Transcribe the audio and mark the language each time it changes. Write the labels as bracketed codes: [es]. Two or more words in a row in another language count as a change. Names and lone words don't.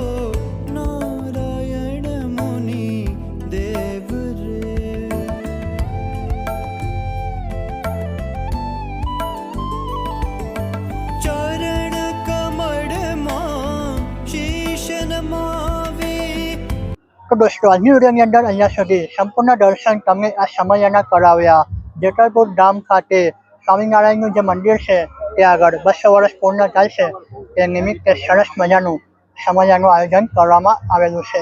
[gu] નારાયણ મુનિ દેવ રે ચરણ કમલ માં શીશ નમાવે. તો દોસ્તો આજની વિડીયોની અંદર અહીંયા સુધી સંપૂર્ણ દર્શન તમને આ સમયના કરાવ્યા. જેતલપુર ધામ ખાતે સ્વામિનારાયણનું જે મંદિર છે તે આગળ 200 વર્ષ પૂર્ણ થાય છે તે નિમિત્તે સરસ મજાનું સમયનું આયોજન કરવામાં આવેલું છે.